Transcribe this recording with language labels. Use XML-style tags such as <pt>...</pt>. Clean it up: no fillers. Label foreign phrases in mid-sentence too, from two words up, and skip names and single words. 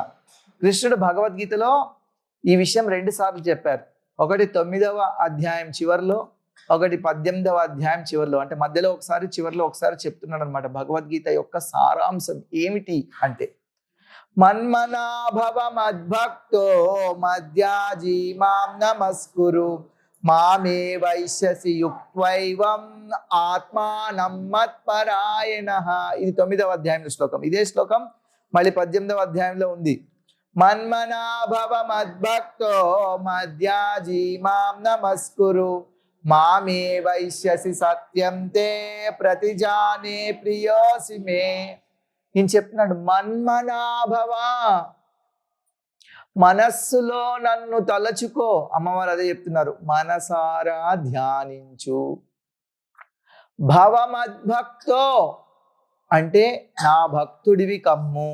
<te>కృష్ణుడు భగవద్గీతలో ఈ విషయం 2 సార్లు చెప్పారు. ఒకటి 9వ అధ్యాయం చివరిలో, ఒకటి 18వ అధ్యాయం చివరిలో. అంటే మధ్యలో ఒకసారి, చివరిలో ఒకసారి చెప్తున్నాడు అనమాట. భగవద్గీత యొక్క సారాంశం ఏమిటి అంటే,</te> <sa>మన్మనాభవ మద్భక్తో మధ్యాజీ మాం నమస్కురు మామే వైశ్యసి యుక్త్వైవం ఆత్మానం మత్పరాయణః.</sa> <te>ఇది 9వ అధ్యాయంలో శ్లోకం. ఇదే శ్లోకం మళ్ళీ 18వ అధ్యాయంలో ఉంది.</te> <sa>మన్మనాభవ మద్భక్తో మధ్యాజీ మాం నమస్కురు మామే వైశ్యసి సత్యం తే ప్రతిజానే ప్రియోసి మే.</sa> <te>నేను చెప్తున్నాడు, మన్మనాభవ, మనస్సులో నన్ను తలచుకో. అమ్మవారు అదే చెప్తున్నారు, మనసారా ధ్యానించు. భవమద్భక్తో అంటే నా భక్తుడివి కమ్ము.</te>